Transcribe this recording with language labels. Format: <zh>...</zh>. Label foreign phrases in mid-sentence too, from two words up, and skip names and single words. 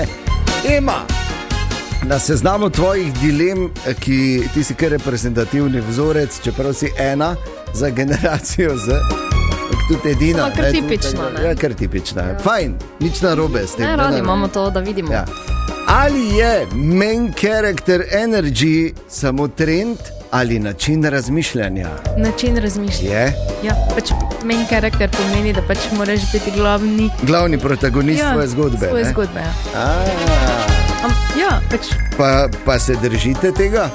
<sl>Ema, na seznamu tvojih dilem, ki ti si kar reprezentativni vzorec, čeprav si ena za generacijo Z, tudi edina. Samo kar tipična, ne? Ja, kar tipična. Fajn, nič narobe s tem. Ne, radi imamo to, da vidimo. Ja. Ali je</sl> <en>main character energy</en> <sl>samo trend ali način razmišljanja? Način razmišljanja. Je? Ja, pač</sl> <en>main karakter</en> <sl>pomeni, da pač moraš biti glavni protagonist svoje zgodbe. Svoje ne? zgodbe, ja. Ja, pač. Pa se držite tega?</sl>